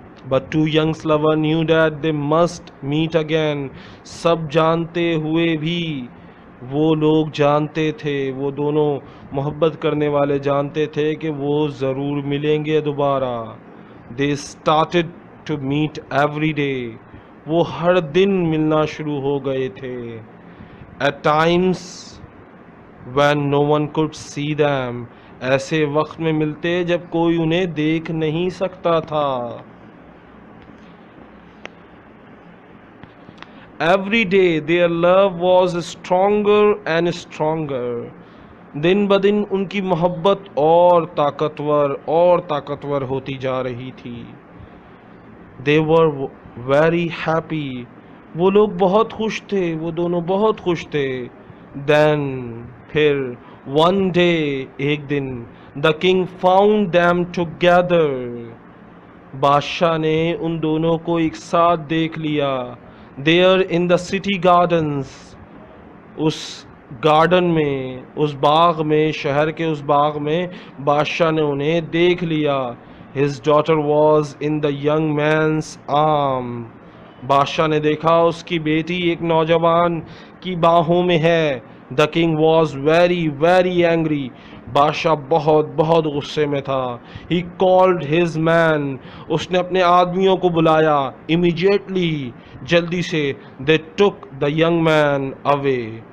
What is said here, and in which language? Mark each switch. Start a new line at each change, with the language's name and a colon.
English: But two young lovers knew that they must meet again.
Urdu: سب جانتے ہوئے بھی وہ لوگ جانتے تھے وہ دونوں محبت کرنے والے جانتے تھے کہ وہ ضرور ملیں گے دوبارہ.
English: They started to meet every day.
Urdu: وہ ہر دن ملنا شروع ہو گئے تھے.
English: At times when no one could see them.
Urdu: ایسے وقت میں ملتے جب کوئی انہیں دیکھ نہیں سکتا تھا.
English: Every day their love was stronger and stronger.
Urdu: دن بدن ان کی محبت اور طاقتور ہوتی جا رہی تھی.
English: They were very happy.
Urdu: وہ لوگ بہت خوش تھے وہ دونوں بہت خوش تھے.
English: Then
Urdu: پھر
English: one day
Urdu: ایک دن
English: the king found them together.
Urdu: بادشاہ نے ان دونوں کو ایک ساتھ دیکھ لیا.
English: There in the city gardens.
Urdu: اس garden میں اس باغ میں شہر کے اس باغ میں بادشاہ نے انہیں دیکھ لیا.
English: His daughter was in the young man's arm.
Urdu: بادشاہ نے دیکھا اس کی بیٹی ایک نوجوان کی باہوں میں ہے.
English: The king was very very angry.
Urdu: بادشاہ بہت غصے میں تھا.
English: He called his men.
Urdu: اس نے اپنے آدمیوں کو بلایا.
English: Immediately
Urdu: جلدی سے
English: they took the young man away.